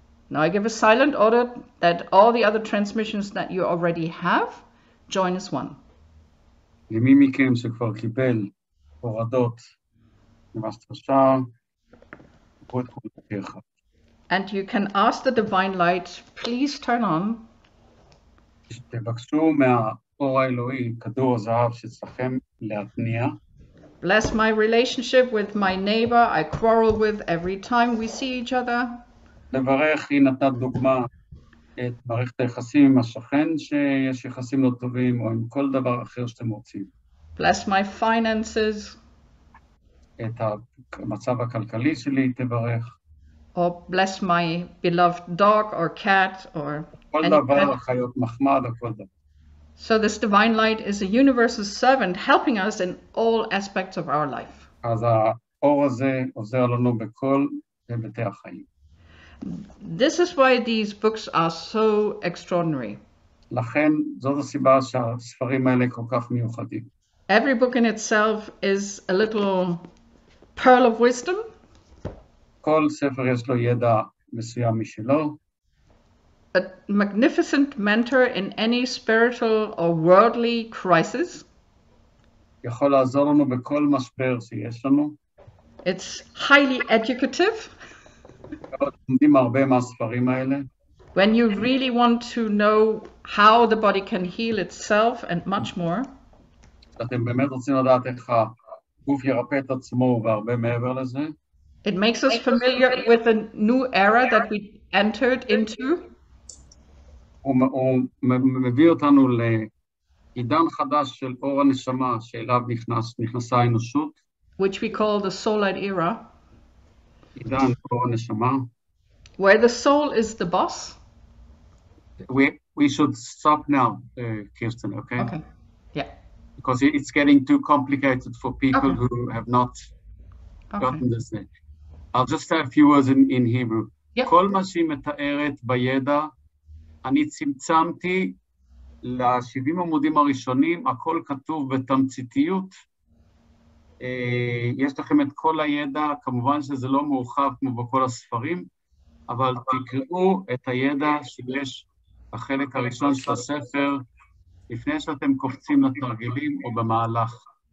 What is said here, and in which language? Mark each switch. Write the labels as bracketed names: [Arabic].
[English] Now I give a silent order that all the other transmissions that you already have join as one. [Hebrew] למי מכם שכבר קיבל הורדות ממאסטר שעה, קחו את כולם כאחד. [English] And you can ask the divine light, please turn on. [Hebrew] תבקשו מהאור האלוהי, כדור הזהב שצריכם להתניע. [English] Bless my relationship with my neighbor I quarrel with every time we see each other. [Hebrew] לברך, היא נתת דוגמה את מערכת היחסים עם השכן שיש יחסים לא טובים, או עם כל דבר אחר שאתם רוצים. [English] Bless my finances. [Hebrew] את המצב הכלכלי שלי תברך. [English] Or bless my beloved dog or cat or [Hebrew] כל דבר, חיות מחמד או כל דבר. [English] So this divine light is a universal servant helping us in all aspects of our life. [Hebrew] אז האור הזה עוזר לנו בכל היבטי החיים. [English] This is why these books are so extraordinary. [Hebrew] לכן זאת הסיבה שהספרים האלה כל כך מיוחדים. [English] Every book in itself is a little pearl of wisdom. [Hebrew] כל ספר יש לו ידע מסוים משלו. [English] A magnificent mentor in any spiritual or worldly crisis. [Hebrew] יכול לעזור לנו בכל משבר שיש לנו. [English] It's highly educative. [Hebrew] לומדים הרבה מהספרים האלה. [English] When you really want to know how the body can heal itself and much more. [Hebrew] אתם באמת רוצים לדעת איך הגוף ירפא את עצמו והרבה מעבר לזה. [English] It makes us familiar with a new era that we entered into. [Hebrew] הוא מביא אותנו לעידן חדש של אור הנשמה שאליו נכנסה האנושות. [English] Which we call the soul light era. [Hebrew] עידן אור הנשמה. [English] Where the soul is the boss. We should stop now, Kirsten, okay? Okay, yeah. Because it's getting too complicated for people who have not gotten this. I'll just say a few words in Hebrew. [Hebrew] כל מה שהיא מתארת בידע, אני צמצמתי ל-70 עמודים הראשונים, הכל כתוב בתמציתיות. יש לכם את כל הידע, כמובן שזה לא מורחב כמו בכל הספרים, אבל תקראו את הידע שיש בחלק הראשון של הספר, לפני שאתם קופצים לתרגילים או במהלך.